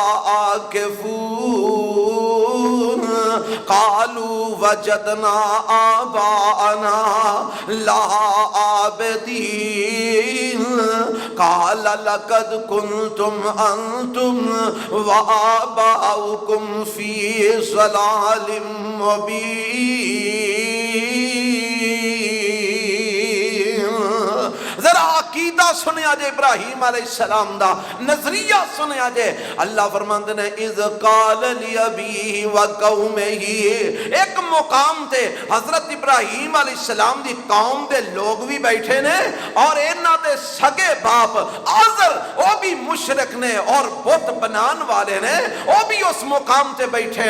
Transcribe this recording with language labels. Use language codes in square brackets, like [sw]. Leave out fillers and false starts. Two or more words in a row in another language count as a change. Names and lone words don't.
[ar] عَاكِفُونَ قَالُوا وَجَدْنَا آبَاءَنَا لَهَا عَابِدِينَ قَالَ لَقَدْ كُنْتُمْ أَنْتُمْ وَآبَاؤُكُمْ فِي ضَلَالٍ مُبِينٍ۔ [pa] ذرا عقیدہ سنیا جے ابراہیم [ar] علیہ السلام [pa] دا نظریہ سنیا جے اللہ فرماندے نے [ar] اذ قال لابیہ وقومہ [pa] ایک مقام تے حضرت ابراہیم [ar] علیہ السلام [pa] دی قوم دے لوگ بھی بیٹھے نے اور انہاں دے سگے باپ آزر وہ بھی مشرک نے اور بت بنان والے نے وہ بھی اس مقام تے بیٹھے